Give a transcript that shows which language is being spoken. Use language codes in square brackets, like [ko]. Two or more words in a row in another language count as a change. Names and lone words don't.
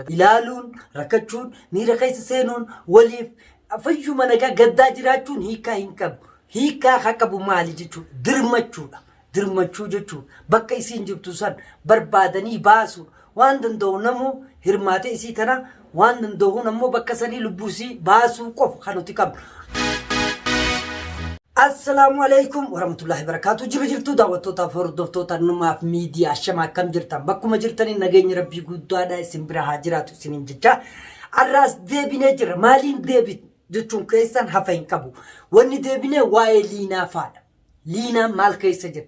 [om] Ilaaluun rakkachuun miira keessa seenuun waliif fayyuma nagaa gaddaa jiraachuun hiikaa hin qabu. Hiikaa haa qabu maali jechuudha? Dirmachuudha. Dirmachuu jechuudha. Bakka isiin jirtu san barbaadanii baasu waan danda'u namu hirmaate isii tana waan danda'u nammoo bakka sanii lubbuusii baasuu qofa kan nuti qabnu. [ar] السلام عليكم ورحمة الله وبركاته. [om] Jirtu daawwattoota hordoftoota numaaf miidiyaa shama akkam jirtan bakkuma jirtanii nageenya rabbii guddaadha isin bira haa jiraatu isiniin jecha arraas deebinee jira. Maaliin deebit jechuun keessan hafa hin qabu. Wanni deebinee waa'ee liinaa faadha. Liinaan maal keessa jirti?